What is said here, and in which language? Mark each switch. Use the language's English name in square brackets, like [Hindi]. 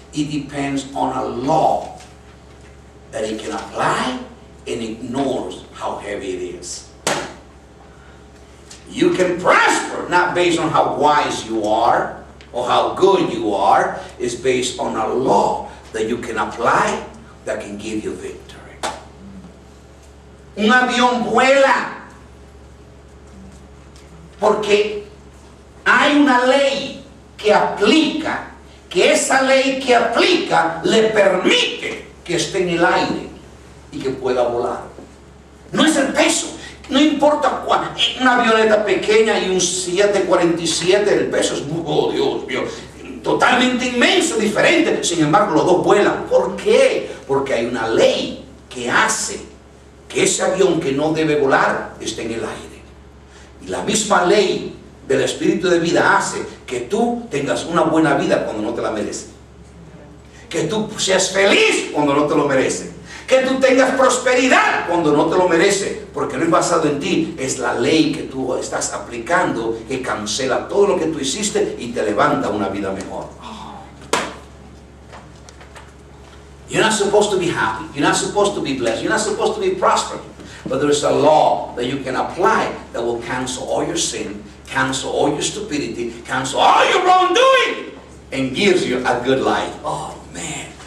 [English] It depends on a law that it can apply and ignores how heavy it is. You can prosper not based on how wise you are or how good you are. It's based on a law that you can apply that can give you victory. [Spanish] Un avión vuela porque hay una ley que aplica, que esa ley que aplica le permite que esté en el aire y que pueda volar. No es el peso, no importa cuál. Una avioneta pequeña y un 747, el peso es muy, oh Dios mío, totalmente inmenso, diferente. Sin embargo, los dos vuelan. ¿Por qué? Porque hay una ley que hace que ese avión que no debe volar esté en el aire. Y la misma ley del espíritu de vida hace que tú tengas una buena vida cuando no te la mereces. Que tú seas feliz cuando no te lo mereces. Que tú tengas prosperidad cuando no te lo mereces. Porque no es basado en ti, es la ley que tú estás aplicando que cancela todo lo que tú hiciste y te levanta una vida mejor. [English] You're not supposed to be happy. You're not supposed to be blessed. You're not supposed to be prosperous. But there is a law that you can apply that will cancel all your sin, cancel all your stupidity, cancel all your wrongdoing, and gives you a good life. Oh, man.